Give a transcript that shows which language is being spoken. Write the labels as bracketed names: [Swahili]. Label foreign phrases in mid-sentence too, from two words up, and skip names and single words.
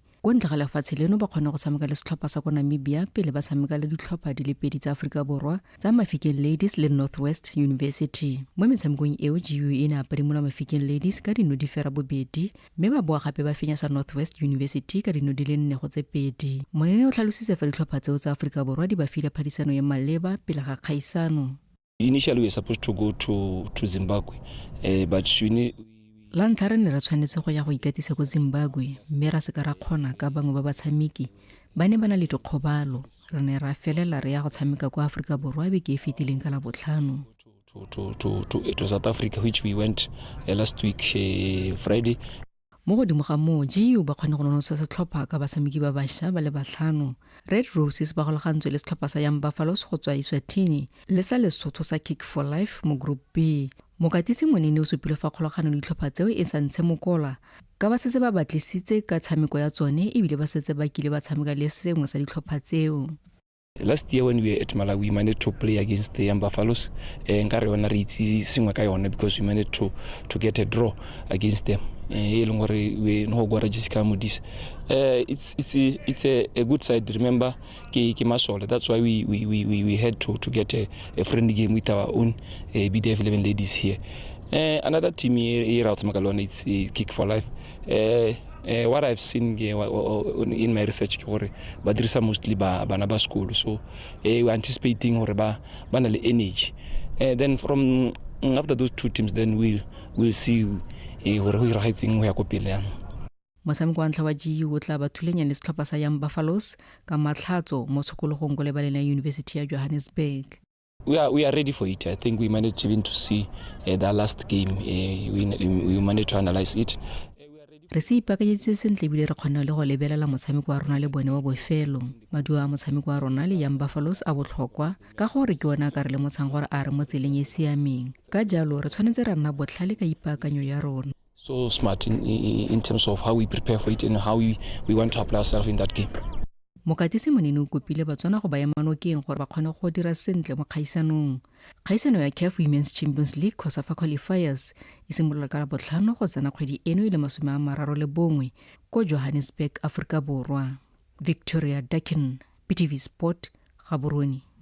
[Tswana] Ko ntle ga lefatshe leno ba kgone go tshameka le setlhopha sa ko Namibia pele ba tshameka le ditlhopha di le pedi tsa Afrika Borwa tsa Mafikeng Ladies le Northwest University. Mo metshamekong eo GU e ne a padimola Mafikeng Ladies ka dino di fera bobedi mme ba boa gape ba fenya sa Northwest University ka dino di le 4 go tse pedi. Monene o tlhalositse fa ditlhopha tseo tsa Afrika Borwa di ba file phadisano ya maleba pele ga kgaisano. [English] Initially we were supposed to go to Zimbabwe, but [Tswana] la ntlha re ne re tshwanetse go ya go ikatisa ko Zimbabwe mme ra se ka ra kgona ka bangwe ba batshameki ba ne ba na le dikgobalo. Re ne ra felela re ya go tshameka kwa Afrika Borwa be ke e fetileng ka la botlhano [English] to South Africa, which we went last week Friday. [Tswana] mo godimo ga moo GU ba kgone go nonosa setlhopha ka basamiki ba bašwa ba le 5. Red Roses ba golagantswe le setlhopha sa Young Buffaloes go tswa Eswatini le sa Lesotho sa Kick for Life mo Group B. Mokatisi monene o supile fa kgolagano le ditlhopha tseo e sa ntshe mokola ka ba setse ba batlisitse ka tshameko ya tsone ebile ba setse ba kile ba tshameka le sengwe sa ditlhopha tseo. [English] Last year when we were at Malawi, we managed to play against the Young Buffaloes. [Tswana] Nkare yona re itse sengwe ka yona [English] because we managed to get a draw against them. We no go register modis. It's a good side. Remember, [Tswana] ke masole. [English] That's why we had to get a friendly game with our own BDF 11 ladies here. Another team here out Magalona, it's Kick for Life. What I've seen in my research [Tswana] ke ba dirisa [English] mostly [Tswana] bana ba [English] school, so we anticipating [Tswana] hore ba na le [English] energy. Then from after those two teams, then we'll see [Southern Sotho] hore ho irahatseng ho ya ko pele yang. [Tswana] Mosameko wa ntlha wa GU o tla ba thulenya le setlhopha sa Young Buffaloes ka matlhatso mo tshokologong go lebaleng ya University ya Johannesburg. [English] We are ready for it. I think we managed even to see the last game. We managed to analyze it. [Tswana] Re se ipakanyeditse sentle ebile re kgona le go lebelela motshameko wa rona le bone wa bofelo. Maduo a motshameko wa rona le Young Buffaloes a botlhokwa ka gore ke ona ka re le motsang gore a re mo tseleng e siameng. Ka jalo re tshwanetse ra nna botlhale ka ipakanyo ya rona. [English] So smart in terms of how we prepare for it and how we want to apply ourselves in that game. [Tswana] Mokatisi monene o kopile Botswana go baya manokeng gore ba kgone go dira sentle mo kgaisanong. Kgaisano ya CAF Women's Champions League COSAFA qualifiers e simolola ka botlhano go tsena kgwedi eno ile 31 ko Johannesburg, Afrika Borwa. Victoria Dakin, PTV Sport, Gaborone.